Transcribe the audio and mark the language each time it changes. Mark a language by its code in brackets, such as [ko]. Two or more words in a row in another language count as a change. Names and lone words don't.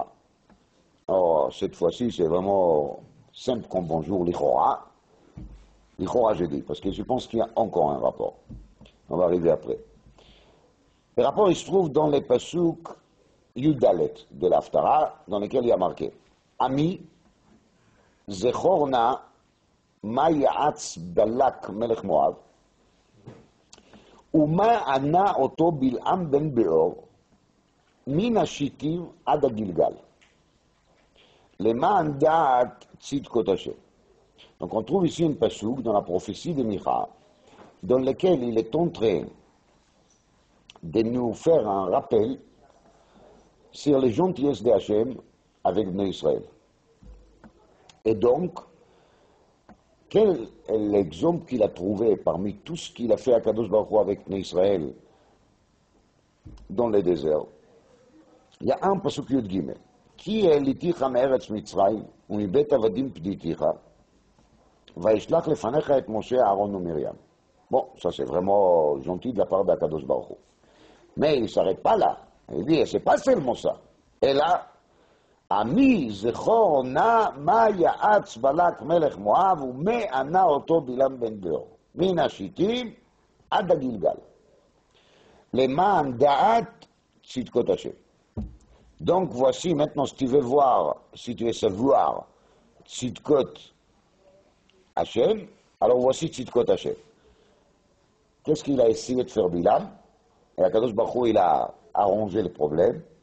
[fr] Alors, cette fois-ci, c'est vraiment simple comme bonjour, l'Ichora. L'Ichora, je dis, parce que je pense qu'il y a encore un rapport. On va arriver après. Le rapport, il se trouve dans les [he] פסוק י״ד [fr] de l'Haftara, dans lesquels il y a marqué [he] עמי זכר נא מה יעץ בלק מלך מואב ומה ענה אתו בלעם בן בעור מן השטים עד גלגל, למען דעת צדקות השם. [fr] Donc on trouve ici une pasuk dans la prophétie de Micha, dans lequel il est en train de nous faire un rappel sur les gentillesses de Hashem avec Bnei Israël. Et donc, quel est l'exemple qu'il a trouvé parmi tout ce qu'il a fait à Kadosh Baruch Hu avec Bnei Israël dans le désert? Il y a un [he] פסוק י״ג. כי העלתיך מארץ מצרים ומבית עבדים פדיתיך ואשלח לפניך את משה אהרן ומרים. [fr] Bon, ça c'est vraiment gentil de la part d'Akadosh Baruch Hu. Mais il ne s'arrête pas là. Il dit, c'est pas seulement ça. Et là, [he] עמי זכר נא מה יעץ בלק מלך מואב ומה ענה אתו בלעם בן בעור מן השטים עד גלגל למען דעת צדקות השם. [fr] Donc voici maintenant, si tu veux voir, si tu veux savoir [he] צדקות השם, [fr] alors voici [he] צדקות השם. [fr] Qu'est-ce qu'il a essayé de faire Bilam? Et Akadosh Baruch Hu, il a arrangé le problème.